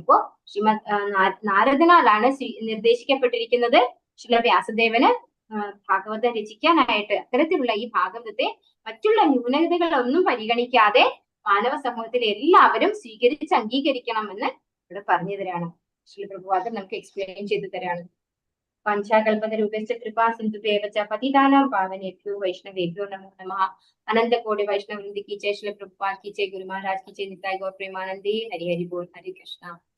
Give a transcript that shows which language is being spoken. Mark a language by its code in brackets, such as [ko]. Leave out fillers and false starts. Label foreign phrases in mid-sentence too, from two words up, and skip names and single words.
[ml] ഇപ്പോ ശ്രീമദ് നാരദനാലാണ് നിർദ്ദേശിക്കപ്പെട്ടിരിക്കുന്നത് ശ്രീ വ്യാസദേവന് ഭാഗവതം രചിക്കാനായിട്ട്. അത്തരത്തിലുള്ള ഈ ഭാഗവതത്തെ മറ്റുള്ള ന്യൂനതകളൊന്നും പരിഗണിക്കാതെ മാനവ സമൂഹത്തിലെ എല്ലാവരും സ്വീകരിച്ച് അംഗീകരിക്കണമെന്ന് ഇവിടെ പറഞ്ഞു തരാണ്. ശ്രീ പ്രഭുപാദൻ നമുക്ക് എക്സ്പ്ലെയിൻ ചെയ്തു തരാണ്. [sa] പഞ്ചാകൽപത രൂപേച്ച കൃപാ സിന്ധുദേവച പതിതാനാം പാവനേഭ്യോ വൈഷ്ണവേഭ്യോ നമോ നമഃ. [hi] अनंत कोटि वैष्णव वृंद की जय, श्री प्रभुपाद की जय, गुरु महाराज की जय, निताई गौर प्रेमानंदी, हरि हरि बोल, हरे कृष्णा।